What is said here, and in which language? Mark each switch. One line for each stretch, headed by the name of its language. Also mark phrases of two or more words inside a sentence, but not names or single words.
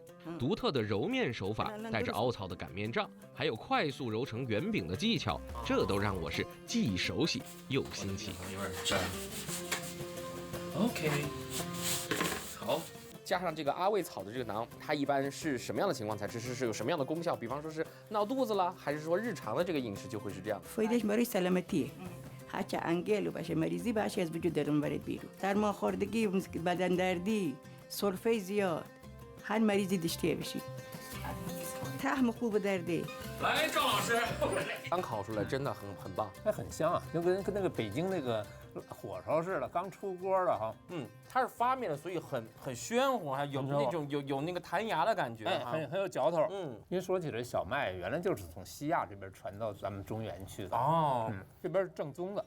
Chinese: 独特的揉面手法，带着凹槽的擀面杖，还有快速揉成圆饼的技巧，这都让我是既熟悉又新奇。有点粘。OK， 好。加上这个阿魏草的这个馕，它一般是什么样的情况才吃？是有什么样的功效？比方说是闹肚子了，还是说日常的这个饮食就会是这样？
Persian: هرچه انگل باشه مریضی باشه از وجود درون برد بیرون سرماخوردگی بدن دردی سرفه زیاد هر مریضی داشته باشی طعم خوب درده
Chinese: 来，赵老师，刚烤出来真的很棒，还很香啊，就跟那个北京那个火烧似的，刚出锅的哈。它是发面的，所以很喧乎，还有那种有那个弹牙的感觉，很有嚼头。您说起这小麦，原来就是从西亚这边传到咱们中原去的哦，这边是正宗的。